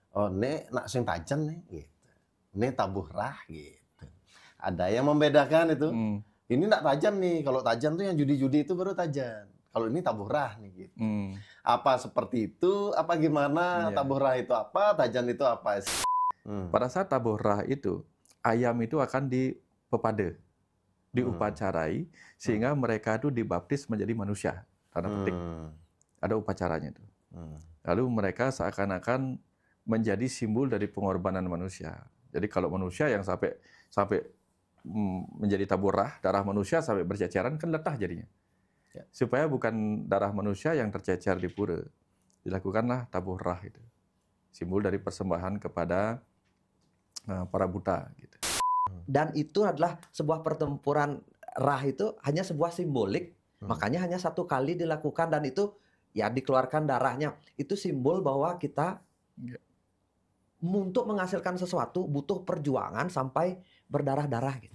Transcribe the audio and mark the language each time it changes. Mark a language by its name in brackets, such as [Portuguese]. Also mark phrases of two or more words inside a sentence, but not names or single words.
[Indonesian] Oh, [Balinese] nek nak sing tajen nih [Indonesian] gitu. Ini tabuh rah gitu. Ada yang membedakan itu. Ini [Balinese] nak tajan [Indonesian] nih. Kalau tajan tuh yang judi-judi itu baru tajan. Kalau ini tabuh rah nih gitu. Apa seperti itu? Apa gimana? Iya. Tabuh rah itu apa? Tajan itu apa? Pada saat tabuh rah itu, ayam itu akan dipepade, diupacarai, sehingga mereka itu dibaptis menjadi manusia. Tanda petik. Ada upacaranya itu. Lalu mereka seakan-akan menjadi simbol dari pengorbanan manusia. Jadi kalau manusia yang sampai menjadi tabuh rah, darah manusia sampai berceceran kan letah jadinya. Ya. Supaya bukan darah manusia yang tercecer di pura, dilakukanlah tabuh rah itu. Simbol dari persembahan kepada para buta gitu. Dan itu adalah sebuah pertempuran rah itu hanya sebuah simbolik, makanya hanya satu kali dilakukan dan itu ya dikeluarkan darahnya. Itu simbol bahwa kita untuk menghasilkan sesuatu butuh perjuangan sampai berdarah-darah gitu.